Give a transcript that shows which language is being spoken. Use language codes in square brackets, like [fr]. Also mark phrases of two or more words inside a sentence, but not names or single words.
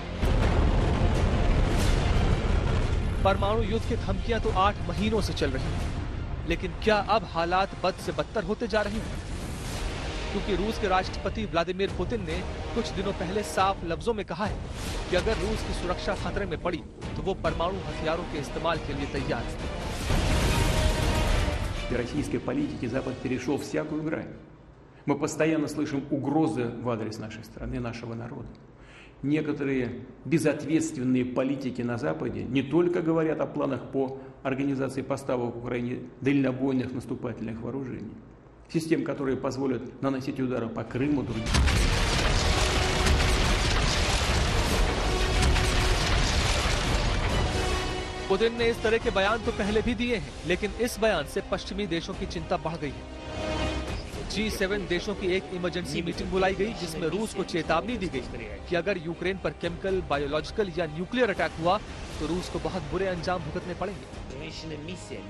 [hi] परमाणु युद्ध की धमकियां तो 8 महीनों से चल रही हैं, लेकिन क्या अब हालात बद से बदतर होते जा रहे हैं? क्योंकि रूस के राष्ट्रपति व्लादिमीर पुतिन ने कुछ दिनों पहले साफ लफ्जों में कहा है कि अगर रूस की सुरक्षा खतरे में पड़ी तो वो परमाणु हथियारों के इस्तेमाल के लिए तैयार है। [ru] Российской политики Запад перешел всякую грань. Мы постоянно слышим угрозы в адрес нашей страны, нашего народа. Некоторые безответственные политики на Западе не только говорят о планах по организации поставок в Украине дальнобойных наступательных вооружений, систем, которые позволят наносить удары по Крыму, другим. [hi] पुतिन ने इस तरह के बयान तो पहले भी दिए हैं, लेकिन इस बयान से पश्चिमी देशों की चिंता बढ़ गई है। G7 देशों की एक [en] emergency meeting [hi] बुलाई गई, जिसमें रूस को चेतावनी दी गई कि अगर यूक्रेन पर [en] chemical, biological [hi] या [en] nuclear attack [hi] हुआ तो रूस को बहुत बुरे अंजाम भुगतने पड़ेंगे।